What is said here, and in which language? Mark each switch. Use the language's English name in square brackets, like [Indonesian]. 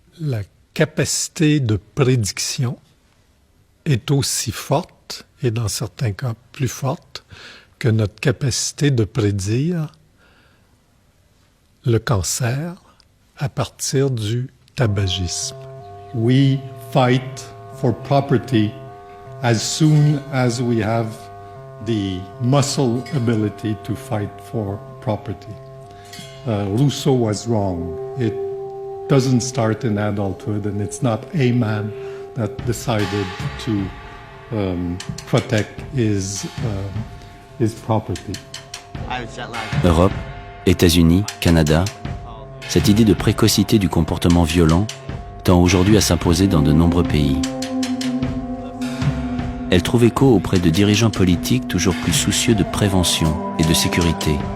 [French] La capacité de prédiction est aussi forte, et dans certains cas plus forte, que notre capacité de prédire le cancer à partir du tabagisme. [English] We fight for property as soon as we have the muscle ability to fight for property. Rousseau was wrong. It doesn't start in adulthood, and it's not a man that decided to protect his property. [French] Europe, États-Unis, Canada, cette idée de précocité du comportement violent tend aujourd'hui à s'imposer dans de nombreux pays. Elle trouve écho auprès de dirigeants politiques toujours plus soucieux de prévention et de sécurité.